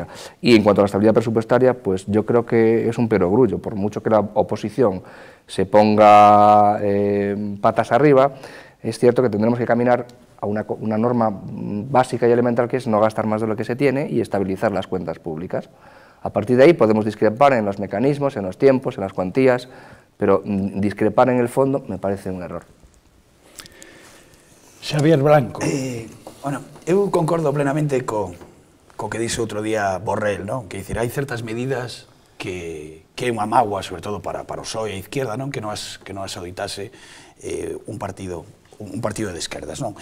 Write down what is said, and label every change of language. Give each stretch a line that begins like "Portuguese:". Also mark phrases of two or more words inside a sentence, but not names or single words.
Spanish: Y en cuanto a la estabilidad presupuestaria, pues yo creo que es un perogrullo, por mucho que la oposición se ponga patas arriba, es cierto que tendremos que caminar a una norma básica y elemental, que es no gastar más de lo que se tiene y estabilizar las cuentas públicas. A partir de ahí podemos discrepar en los mecanismos, en los tiempos, en las cuantías, pero discrepar en el fondo me parece un error. Xavier Blanco.
Galician: Bueno, eu concordo plenamente co que dixo outro día Borrell, non? Que dicir, hai certas medidas que é unha mágoa, sobre todo para o PSOE e a izquierda, non? Que non as adoitase un partido de esquerdas, non?